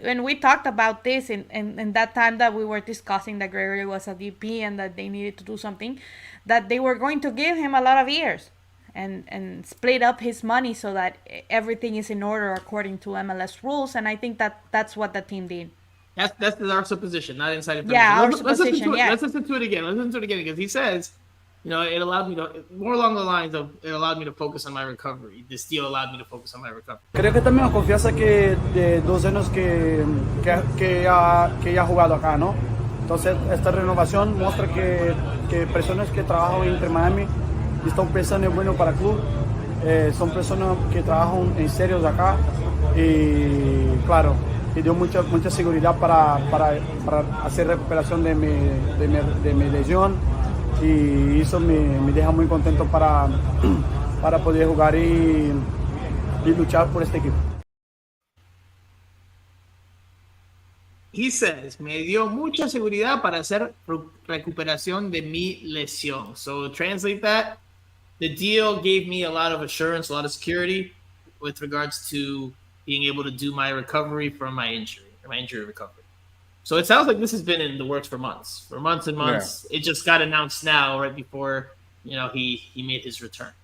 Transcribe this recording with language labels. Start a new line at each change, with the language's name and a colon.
English: And we talked about this in that time that we were discussing that Gregory was a DP and that they needed to do something, that they were going to give him a lot of years and split up his money so that everything is in order according to MLS rules. And I think that's what the team did. That's our supposition, not inside information. Yeah, our supposition. Let's listen to it again. Because he says, it allowed me to, more along the lines of, it allowed me to focus on my recovery. This deal allowed me to focus on my recovery.
Spanish: Creo que también confianza que de 2 años que ha jugado acá, ¿no? Entonces esta renovación muestra que personas que trabajan en Inter Miami están pensando en bueno para el club. Son personas que trabajan en serio acá y claro, y dio mucha seguridad para hacer recuperación de mi lesión. y eso me deja muy contento para poder jugar y luchar por este equipo.
English: He says,
Spanish: me dio mucha seguridad para hacer recuperación de mi lesión.
English: So translate that. The deal gave me a lot of assurance, a lot of security with regards to being able to do my recovery from my injury recovery. So it sounds like this has been in the works for months and months. Yeah. It just got announced now, right before he made his return.